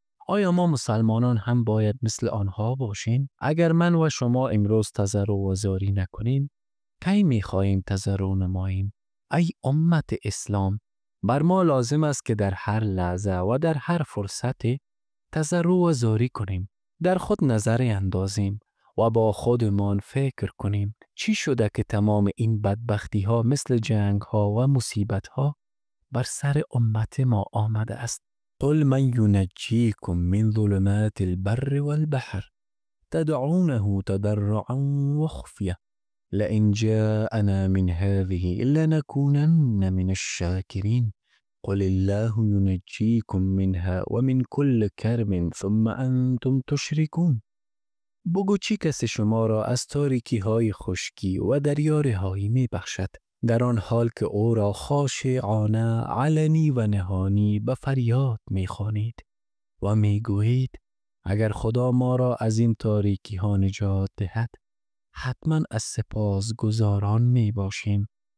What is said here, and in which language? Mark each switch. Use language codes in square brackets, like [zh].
[fa] آیا ما مسلمانان هم باید مثل آنها باشیم؟ اگر من و شما امروز تضرع و زاری نکنیم، کی می خواهیم تضرع نماییم؟ ای امت اسلام، بر ما لازم است که در هر لحظه و در هر فرصت تضرع و زاری کنیم. در خود نظر اندازیم و با خودمان فکر کنیم چی شده که تمام این بدبختی ها مثل جنگ ها و مصیبت ها بر سر امت ما آمده است. [ar] قل من ینجیکم من ظلمات البر والبحر تدعونه تضرعا وخفیه لئن جاءنا من هذه لنكونن من الشاکرین قل الله ینجیکم منها ومن كل کرب ثم انتم تشركون. [fa] بگو چی کسی شما را از تاریکی های خشکی و دریاره هایی می بخشد در آن حال که او را خاشعانه علنی و نهانی به فریاد می خوانید و می گویید اگر خدا ما را از این تاریکی ها نجات دهد حتما از سپاس گزاران می باشیم.